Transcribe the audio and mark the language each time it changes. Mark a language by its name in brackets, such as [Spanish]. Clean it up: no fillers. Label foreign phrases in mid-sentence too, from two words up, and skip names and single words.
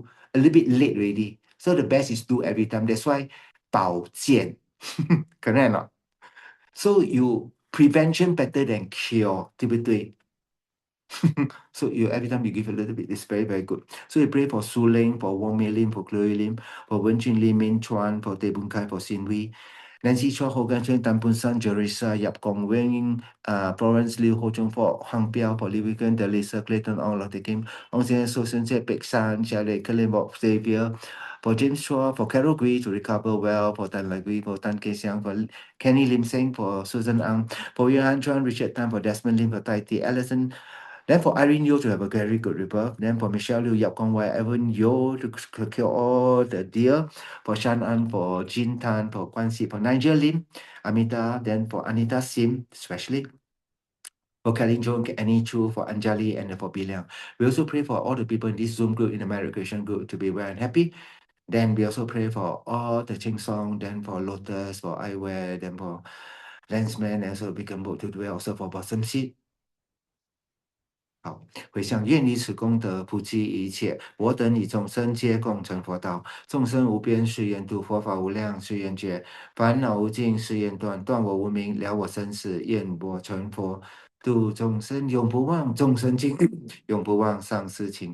[English] A little bit late already. So the best is do every time. That's why 保健. Correct or not? So you prevention better than cure, [Chinese] 对不对? [English] So you every time you give a little bit, it's very, very good. So you pray for Su Ling, for Wong Mei Lim, for Chloe Lim, for Wen Chin Lim, Min Chuan, for Teh Bun Kai, for Xin Wei, Nancy Chua, Ho Gan Chen, Tan Pun San, Jerissa, Yap Gong Wen, Florence Liu, Ho Chung for Hang Piao, for Lee Wigan, Delisa, Clayton, Ong Lotte Kim, Ong Sen, So Sen, Pek San, Jia Lei, Kelen, Bob Xavier, for James Chua, for Carol Gui to recover well, for Tan Lai Gui, for Tan Kei Xiang, for Kenny Lim Seng, for Susan Ang, for Yuan Chuan, Richard Tan, for Desmond Lim, for Tai Ti, Allison, then for Irene Yo to have a very good rebirth. Then for Michelle Liu, Yap Kong Wai, Evan Yo to secure all the deer. For Shan An, for Jin Tan, for Guan Si, for Nigel Lim, Amita, then for Anita Sim, especially. For Kalin Jong, Annie Chu, for Anjali, and for Biliang. We also pray for all the people in this Zoom group, in the Merit Creation group, to be well and happy. Then we also pray for all the Ching Song, then for Lotus, for Eyewear, then for Lensman, and also Beacon Boat to dwell, also for Blossom Seed. [Chinese] 好，回向愿以此功德普济一切，我等以众生皆共成佛道。众生无边誓愿度，佛法无量誓愿觉，烦恼无尽誓愿断，断我无明，了我生死，愿我成佛。度众生永不忘众生经，永不忘上师情。